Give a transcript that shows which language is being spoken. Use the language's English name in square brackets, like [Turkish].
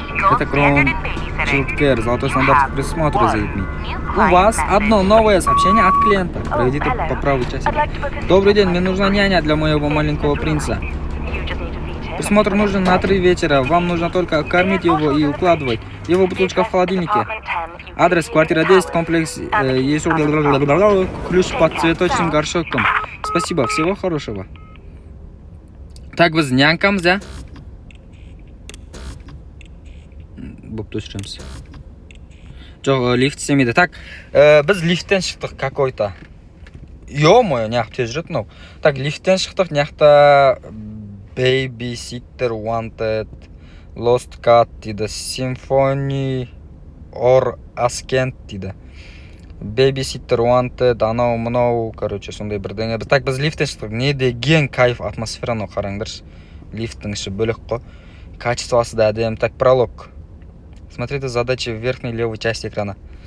[Russian] Это Crown Childcare, золотой стандарт присмотра за детьми. У вас одно новое сообщение от клиента. Пройдите по правой части. Добрый день, мне нужна няня для моего маленького принца. Присмотр нужен на 3 вечера. Вам нужно только кормить его и укладывать. Его бутылочка в холодильнике. Адрес: квартира 10, комплекс есть ключ под цветочным горшоком. Спасибо, всего хорошего. [Kazakh] Так, біз нянькамыз, ja? Болып өшіреміз. Жоқ, лифт істемейді. Так, біз лифттен шықтық какой-то. Ё-моё, неғып тез жүреді мынау. Так, лифттен шықтық, неғықта Babysitter Wanted, Lost Cat дейді, Symphony or Ascent дейді. Babysitter Wanted, анау мынау, короче, сондай бірдеңе. Так, біз лифттен шықтық. Не деген кайф атмосфераны қараңдаршы. Лифттің іші бөлек қой. Качествосы да әдем. Так, пролог. [Russian] Смотрите задачи в верхней левой части экрана.